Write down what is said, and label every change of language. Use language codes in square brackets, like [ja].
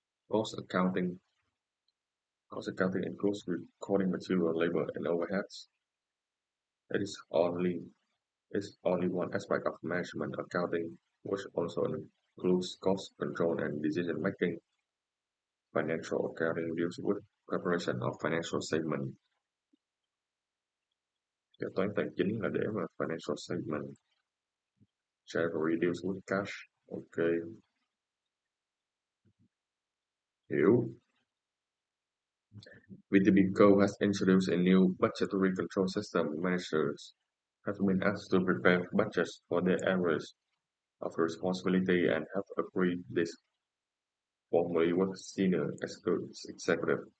[en] Cost accounting includes recording material, labor, and overheads. It is only one aspect of management accounting, which also includes cost control and decision making. Financial accounting deals with preparation of financial statement. [vi] Kế toán tài chính là để mà financial statement. [en] Treasury deals with cash. Ok. [vi] Hiểu. [en] VTBCO has introduced a new budgetary control system. Managers have been asked to prepare budgets for their areas of responsibility and have agreed this formally with senior executive.